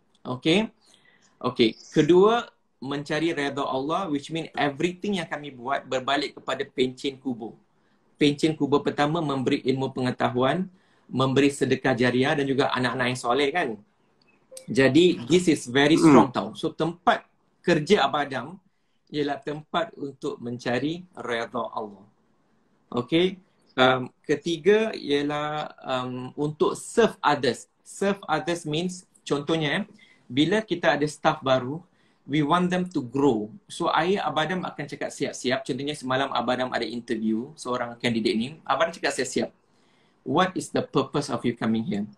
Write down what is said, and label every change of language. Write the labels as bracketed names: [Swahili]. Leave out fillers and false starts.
[Malay] Okay. Okay. Kedua, mencari redha Allah, [English] which mean everything [Malay] yang kami buat berbalik kepada pencen kubur. Pencen kubur pertama memberi ilmu pengetahuan, memberi sedekah jariah dan juga anak-anak yang soleh kan. Jadi [English] this is very strong [Malay] tau. So tempat kerja Abadam ialah tempat untuk mencari redha Allah. Okay. Ketiga ialah untuk [English] serve others. Serve others means, [Malay] contohnya bila kita ada staff baru, [English] we want them to grow. [Malay] So ayah Abadam akan cakap siap-siap. Contohnya semalam Abadam ada interview seorang candidate ni. Abadam cakap siap-siap. [English] What is the purpose of you coming here?